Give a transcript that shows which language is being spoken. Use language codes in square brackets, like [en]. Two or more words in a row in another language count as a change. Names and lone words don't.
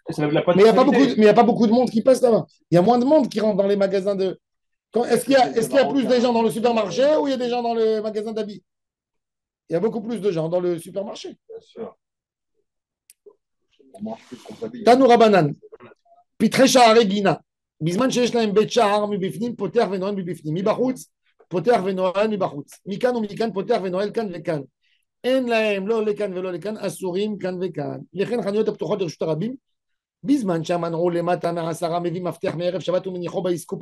[fr] Mais il n'y a pas beaucoup de monde qui passe là-bas. Il y a moins de monde qui rentre dans les magasins de. Est-ce qu'il y a plus de gens dans le supermarché ou il y a des gens dans le magasin d'habits? Il y a beaucoup plus de gens dans le supermarché. Bien sûr. On mange plus qu'on s'habille. Tanoura Banan. Pitre Shahare Gina. [he] בזמן שיש להם בית שער מבפנים, פותח ונועל מבפנים. מבחוץ, פותח ונועל מבחוץ. מכאן ומכאן, פותח ונועל כאן וכאן. אין להם לא לכאן ולא לכאן, אסורים כאן וכאן. לכן חנויות הפתוחות לרשות הרבים, בזמן שהמנעול למטה מהעשרה מביא מפתח מערב שבת ומניחו באסקופה.